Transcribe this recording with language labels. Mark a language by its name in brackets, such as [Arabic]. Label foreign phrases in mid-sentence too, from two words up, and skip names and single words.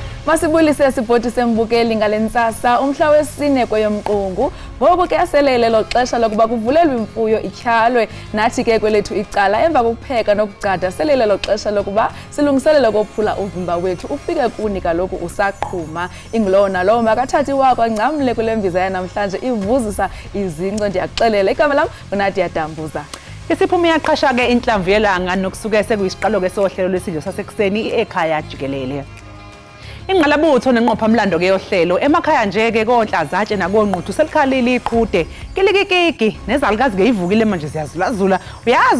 [Xhosa] Masibulise sibhoti sembukeli ngalentsasa umhla wesine kweyomqungu ngoku ke aselele lo xesha lokuba kuvulelwe imfuyo ityhalwe nathi ke kwelethu icala emva kokupheka nokugcada selele lo xesha lokuba silungiselele kophula uvimba wethu ufike kuni kaloku usaqhuma ingilona lo makathathi wakho ncamle kule mbiza yanamhlanje ivuzisa izinco ndiyaxelela igama lam uNadia Dambuza. Isiphumi yaqhasha ke inhlamvu yelanga nokusuke sekuyisiqalo ke sohlelo lwesidlo sasekuseni Ekhaya Jikelele. Ingqalabutho nenqopha mlando ke yohlelo emakhaya nje ke konhlazatshe nakonquthu selikhalile iqhude kilikikiki nezalukazi ke ivukile manje siyazulazula uyazi